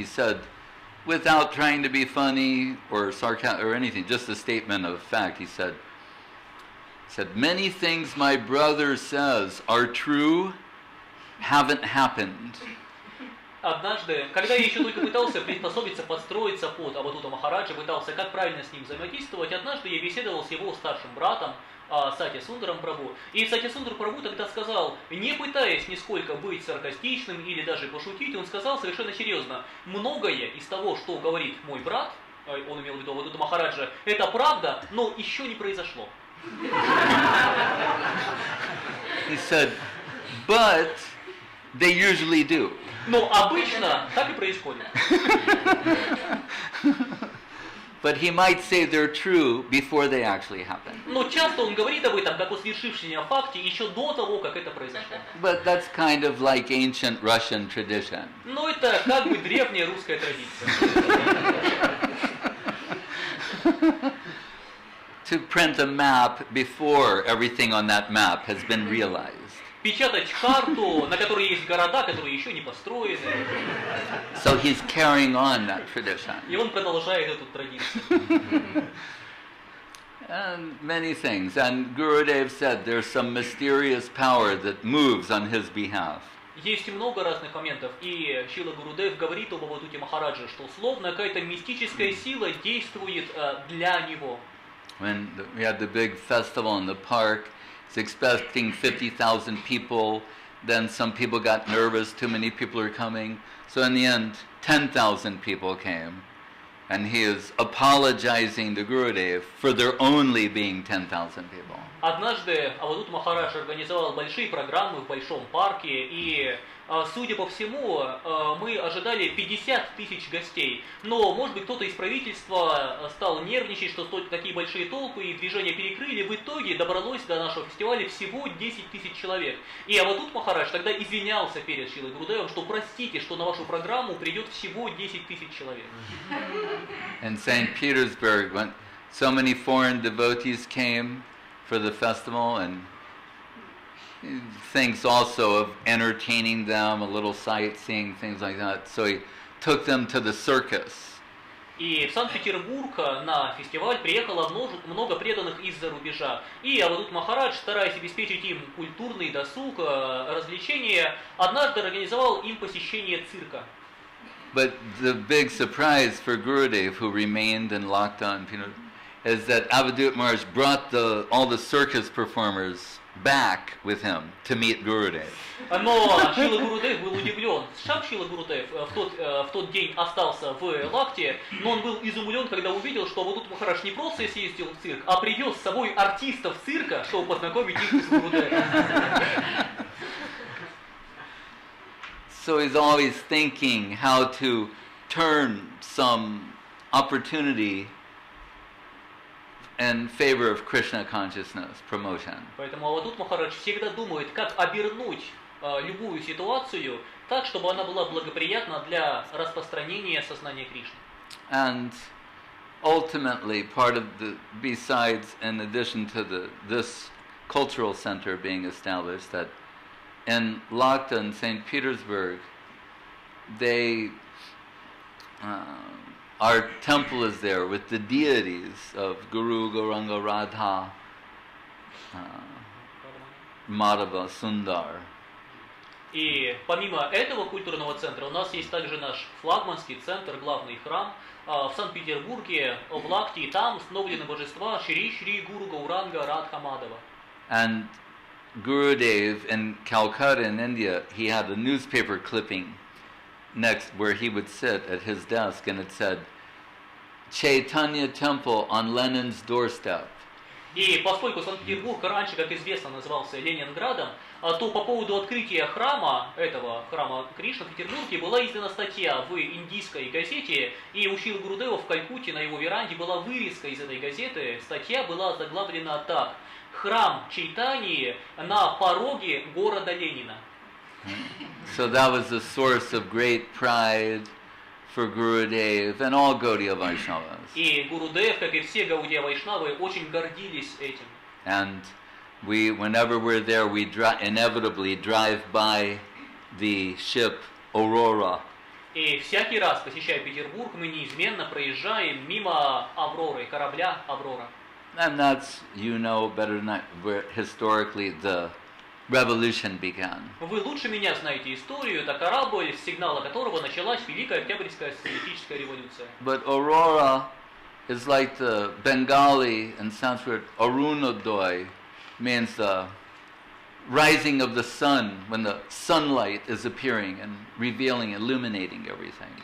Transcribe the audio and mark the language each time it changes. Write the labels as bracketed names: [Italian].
[English] He said, without trying to be funny or sarcastic or anything, just a statement of fact, he said, "Many things my brother says are true, haven't happened." [Russian] Однажды, когда я еще только пытался приспособиться, подстроиться под Авадхута Махараджа, пытался как правильно с ним взаимодействовать, однажды я беседовал с его старшим братом, Сатья-Сундаром Прабху. И Сатья-Сундар Прабху тогда сказал, не пытаясь нисколько быть саркастичным или даже пошутить, он сказал совершенно серьезно, многое из того, что говорит мой брат, он имел в виду Авадхута Махараджа, это правда, но еще не произошло. [English] He said, "But they usually do." [Russian] Но обычно так и происходит. [English] But he might say they're true before they actually happen. [Russian] Но часто он говорит об этом как о свершившемся факте еще до того, как это произошло. [English] But that's kind of like ancient Russian tradition. [Russian] Но это как бы древняя русская традиция. [English] To print a map before everything on that map has been realized. [Russian] Печатать карту, на которой есть города, которые еще не построены. [English] So he's carrying on that tradition. [Russian] И он продолжает эту традицию. [English] And many things. And Gurudev said there's some mysterious power that moves on his behalf. [Russian] Есть много разных моментов, и Шрила Гурудев говорит об Авадхуте Махараджа, что словно какая-то мистическая сила действует для него. [English] When we had the big festival in the park, it's expecting 50,000 people. Then some people got nervous, too many people are coming. So in the end, 10,000 people came. And he is apologizing to Gurudev for there only being 10,000 people. [Russian] Однажды Авадхут Махарадж организовал большие программы в большом парке, и, судя по всему, мы ожидали 50 тысяч гостей. Но, может быть, кто-то из правительства стал нервничать, что такие большие толпы и движения перекрыли. В итоге добралось до нашего фестиваля всего 10 тысяч человек. И Авадхут Махарадж тогда извинялся перед Шрилой Гурудевом, что простите, что на вашу программу придет всего 10 тысяч человек. [English] In St. Petersburg, when so many foreign devotees came for the festival, and he thinks also of entertaining them, a little sightseeing, things like that. So he took them to the circus. [Russian] И в Санкт-Петербург на фестиваль приехало много преданных из-за рубежа. И Авадхут Махарадж, стараясь обеспечить им культурный досуг, развлечения, однажды организовал им посещение цирка. [English] But the big surprise for Gurudev, who remained in lockdown, is that Avadhut Maharaj brought all the circus performers back with him to meet Gurudev. [Russian] Но Шрила Гурудев был удивлен. Сам Шрила Гурудев в тот день остался в Лахте, но он был изумлен, когда увидел, что Авадхут Махарадж не просто съездил в цирк, а привез с собой артистов цирка, чтобы познакомить их с Гурудевом. [English] So he's always thinking how to turn some opportunity in favor of Krishna consciousness promotion. [Russian] Поэтому Авадхут Махарадж всегда думает, как обернуть любую ситуацию так, чтобы она была благоприятна для распространения сознания Кришны. [English] And ultimately, part of besides, in addition to this cultural center being established, that in Lakta and St. Petersburg, our temple is there with the deities of Guru, Gauranga, Radha, Madhava, Sundar. [Russian] И помимо этого культурного центра у нас есть также наш флагманский центр, главный храм в Санкт-Петербурге, в Лакте, и там установлены божества Шри, Гуру, Гауранга, Радха, Мадхава. [English] And Gurudev in Calcutta in India, he had a newspaper clipping next where he would sit at his desk, and it said, Chaitanya Temple on Lenin's doorstep. [Russian] И поскольку Санкт-Петербург раньше, как известно, назывался Ленинградом, то по поводу открытия храма, этого храма Кришны в Петербурге, была издана статья в индийской газете, и у Шрилы Гурудева в Калькутте на его веранде была вырезка из этой газеты. Статья была заглавлена так: «Храм Чайтаньи на пороге города Ленина». [English] So that was a source of great pride for Gurudev and all Gaudiya Vaishnavas. [Russian] И Гурудев, как и все Гаудия Вайшнавы, очень гордились этим. [English] And whenever we're there, we inevitably drive by the ship Aurora. [Russian] И всякий раз, посещая Петербург, мы неизменно проезжаем мимо Авроры, корабля Аврора. [English] And that's, better than I, where historically the revolution began. [Russian] Вы лучше меня знаете историю, это корабль, с сигнала которого началась Великая Октябрьская социалистическая революция. [English] But Aurora is like the Bengali in Sanskrit, Arunodoy means the rising of the sun, when the sunlight is appearing and revealing, illuminating everything.